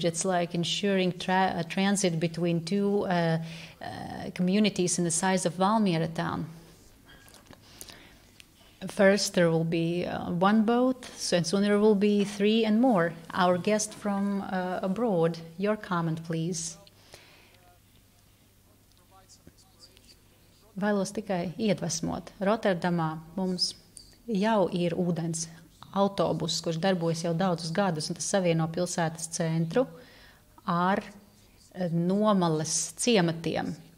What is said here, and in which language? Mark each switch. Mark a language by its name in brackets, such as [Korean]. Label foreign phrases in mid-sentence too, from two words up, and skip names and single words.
[English] It's like ensuring transit between 2 communities in the size of Valmiera town. First there will be 1 boat, and soon there will be 3 and more. Our guest from abroad, your comment please. [Latvian] Vēlos tikai iedvesmot. Rotterdamā mums jau ir ūdens autobus, kurš darbojas jau daudzus gadus, un tas savieno pilsētas centru ar nomales ciematiem.